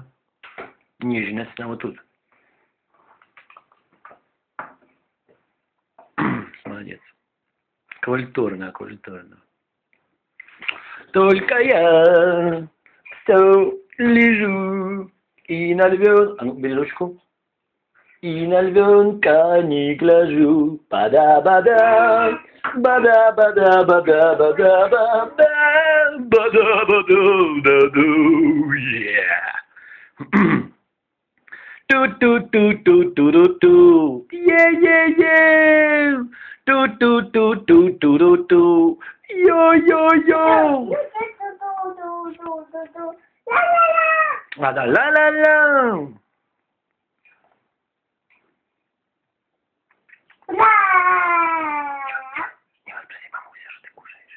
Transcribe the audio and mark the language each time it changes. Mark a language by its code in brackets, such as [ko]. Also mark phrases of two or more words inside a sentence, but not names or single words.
[ru] Нежность, вот тут. Молодец. Культурно, культурно. Только я все лежу и на львенка... А ну, бери ручку. И на львенка не гляжу. Бада-бада, бада-бада-бада-бада-бада, бада-бада-да-ду, yeah. Ту-ту-ту-ту-ту-ту-ту, yeah-yeah-yeah. Ту-ту-ту-ту-ту-ту-ту, йо-йо-йо. Ду-ду-ду-ду-ду-ду-ду. Ла-ла-ла. Ла-ла-ла-ла. Ла. Спроси маму, что ты кушаешь.